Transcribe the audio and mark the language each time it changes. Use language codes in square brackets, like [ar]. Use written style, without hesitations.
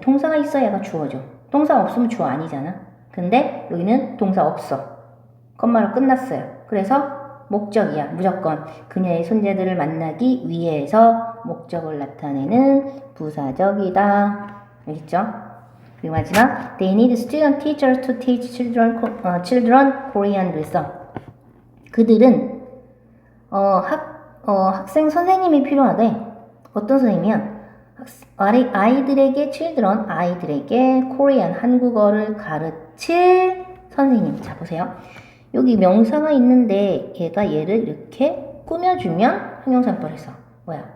[ko] 동사가 있어야 얘가 주어죠. 동사가 없으면 주어 아니잖아. 근데 여기는 동사 없어. 컴마로 끝났어요. 그래서 목적이야. 무조건 그녀의 손자들을 만나기 위해서 목적을 나타내는 부사적이다. 알겠죠? [en] 그리고 마지막 They need student teachers to teach children Korean. [ko] 그래서 그들은 학생 선생님이 필요하대. 어떤 선생님이야? 아이들에게 children, 아이들에게 코리안, 한국어를 가르칠 선생님. 자, 보세요. 여기 명사가 있는데 얘가 얘를 이렇게 꾸며주면 형용사용법에서 뭐야?